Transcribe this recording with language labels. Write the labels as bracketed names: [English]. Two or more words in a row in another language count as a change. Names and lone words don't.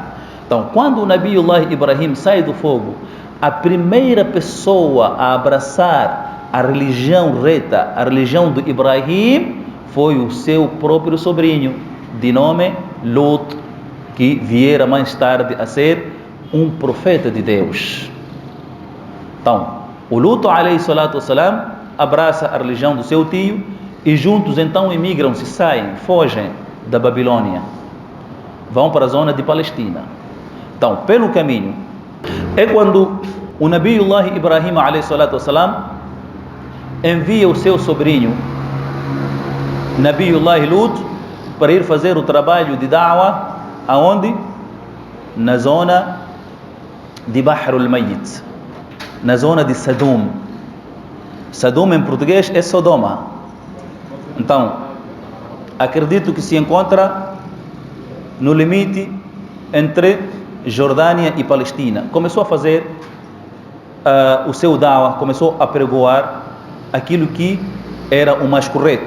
[Portuguese] Então, quando o Nabiullah Ibrahim sai do fogo, a primeira pessoa a abraçar a religião reta, a religião de Ibrahim, foi o seu próprio sobrinho, de nome Lut, que viera mais tarde a ser um profeta de Deus. Então, o Lut, [Arabic] عليه الصلاة والسلام, [Portuguese] abraça a religião do seu tio e juntos então emigram, se saem, fogem da Babilônia, vão para a zona de Palestina. Então, pelo caminho, é quando o Nabiullah Ibrahim [Arabic] عليه الصلاة والسلام [Portuguese] envia o seu sobrinho Nabiullah Lut para ir fazer o trabalho de da'wa, aonde? Na zona de Bahr al-Mayyit, na zona de Sadum. Sadum em português é Sodoma. Então, acredito que se encontra no limite entre Jordânia e Palestina. Começou a fazer o seu da'wa, começou a pregoar aquilo que era o mais correto.